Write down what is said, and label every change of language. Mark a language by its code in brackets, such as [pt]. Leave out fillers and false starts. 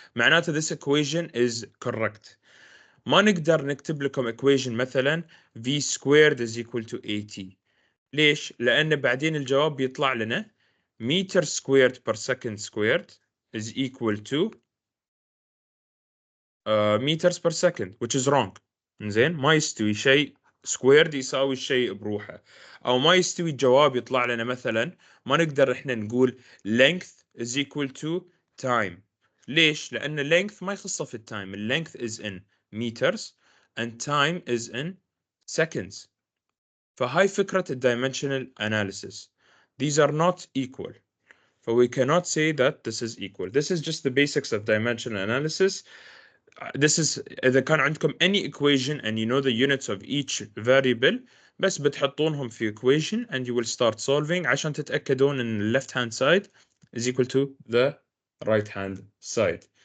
[ar] معناته [en] this equation is correct. [ar] ما نقدر نكتب لكم [en] equation [ar] مثلا [en] v squared is equal to at. [ar] ليش؟ لأن بعدين الجواب بيطلع لنا [en] meter squared per second squared is equal to meters per second, which is wrong. [ar] زين ما يستوي شيء squared يساوي شيء بروحه، أو ما يستوي الجواب يطلع لنا مثلا ما نقدر إحنا نقول [en] length is equal to time. [ar] ليش؟ لأن length ما يخصه في التايم. [en] length is in meters and time is in seconds. [ar] فهاي فكرة [en] dimensional analysis. These are not equal. So we cannot say that this is equal. This is just the basics of dimensional analysis. This is [ar] إذا كان عندكم [en] any equation and you know the units of each variable [ar] بس بتحطونهم في [en] equation and you will start solving [ar] عشان تتأكدون إن [en] left hand side is equal to the right hand side.